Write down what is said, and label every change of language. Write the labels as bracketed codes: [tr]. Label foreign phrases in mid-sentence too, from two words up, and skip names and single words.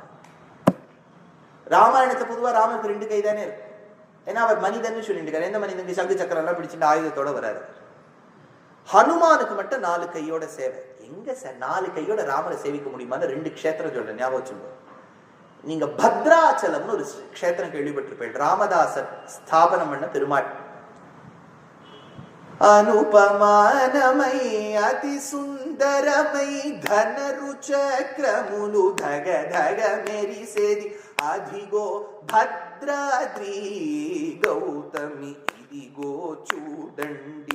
[ta] ராமாயணத்தை பொதுவா ராமனுக்கு 2 கை தானே இருக்கு, ஏன்னா அவர் மனிதன் சொல்லிட்டு, எந்த மனிதனுக்கு சங்கு சக்கரம் எல்லாம் பிடிச்சிட்டு ஆயுதத்தோட வராது. ஹனுமானுக்கு மட்டும் 4 கையோட சேவை. எங்க சார் 4 கையோட ராமரை சேவிக்க முடியுமான்னு 2 க்ஷேத்திரம் சொல்றேன், ஞாபகம் சொல்லுங்க. நீங்க பத்ராச்சலம்னு ஒரு க்ஷேத்திரம் கேள்விப்பட்டிருப்பேன், ராமதாசர் ஸ்தாபனம் பண்ண பெருமாள். [te] అనుపమానమై అతి సుందరమై ధనరు చక్రములు ధగ ధగ మెరిసేది అదిగో భద్రాద్రి గౌతమి ఇదిగో చూడండి.